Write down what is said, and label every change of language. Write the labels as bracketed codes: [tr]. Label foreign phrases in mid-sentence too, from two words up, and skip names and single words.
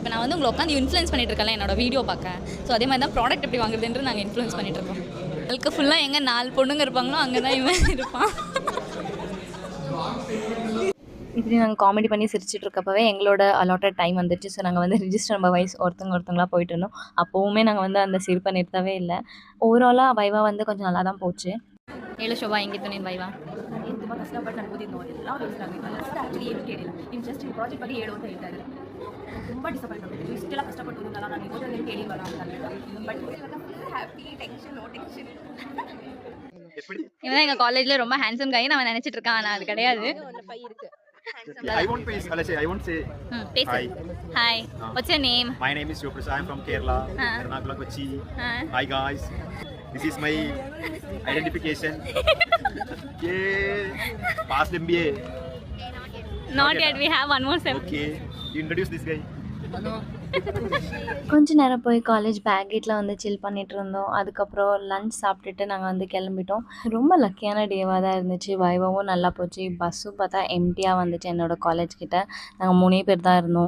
[ta] இப்போ நான் வந்து உங்களை உட்காந்து இன்ஃப்ளூயன்ஸ் பண்ணிட்டு இருக்கேன் என்னோட வீடியோ பார்க்க. ஸோ அதே மாதிரி தான் ப்ராடக்ட் எப்படி வாங்குறதுன்ற நாங்கள் இன்ஃப்ளூயன்ஸ் பண்ணிட்டு இருக்கோம். உங்களுக்கு ஃபுல்லாக எங்கே 4 பொண்ணுங்க இருப்பாங்களோ அங்கே தான் இவன் இருப்பான். இப்படி நாங்கள் காமெடி பண்ணி சிரிச்சிட்டு இருக்கப்பவே எங்களோட [en] allotted time [ta] வந்துடுச்சு. ஸோ நாங்கள் வந்து [en] register number wise [ta] ஒருத்தங்களாக போயிட்டு இருந்தோம். அப்போவுமே நாங்கள் வந்து அந்த சிரிப்பை நிறுத்தவே இல்லை. ஓவராலாகி வைவா வந்து கொஞ்சம் நல்லா தான் போச்சு. [kn] ಹೇಳು ಶೋಭಾ, ಹೆಂಗಿತ್ತು ನೀನು ವೈವಾ? ಏನು ತುಂಬ ಕಷ್ಟಪಟ್ಟು ನಾನು ಓದಿದ್ದು ಎಲ್ಲ ವೇಸ್ಟ್ ಆಗಿತ್ತು. [en] last actually [kn] ಏನು ಕೇಳಿಲ್ಲ, ನೀವು ಜಸ್ಟ್ ಈ ಪ್ರಾಜೆಕ್ಟ್ ಬಗ್ಗೆ ಹೇಳು ಅಂತ ಹೇಳ್ತಾ ಇದ್ದಾರೆ. ತುಂಬ ಡಿಸಪಾಯಿಂಟ್ ಆಗಿತ್ತು. ಇಷ್ಟೆಲ್ಲ ಕಷ್ಟಪಟ್ಟು ಓದೋದಲ್ಲ, ನಾನು ಓದೋದೇನು ಕೇಳಿಲ್ವಲ್ಲ ಅಂತ ಅಂದ್ಬಿಟ್ಟು. ಬಟ್ ಇವಾಗ [en] full happy, tension no tension. [ta] இவன் எங்கள் காலேஜில் ரொம்ப [en] handsome guy [ta] நான் நினச்சிட்டு இருக்கான். ஆனால் அது கிடையாது. [en] I won't say. Hi. Hi. What's your name? My name is Yoprasa. I'm from Kerala, Ernakulam, Kochi. Hi guys. This is my identification. Yeah. Past MBA. Not yet. We have one more sem. Okay. You introduce this guy. [ta] கொஞ்ச நேரம் போய் காலேஜ் பேக்கெட்டில் வந்து சில் பண்ணிகிட்டு இருந்தோம். அதுக்கப்புறம் லன்ச் சாப்பிட்டுட்டு நாங்கள் வந்து கிளம்பிட்டோம். ரொம்ப லக்கியான டேவாக தான் இருந்துச்சு. வைவாவும் நல்லா போச்சு. பஸ்ஸும் பார்த்தா எம்டியாக வந்துச்சு. என்னோடய காலேஜ் கிட்ட நாங்கள் 3 பேர் தான் இருந்தோம்.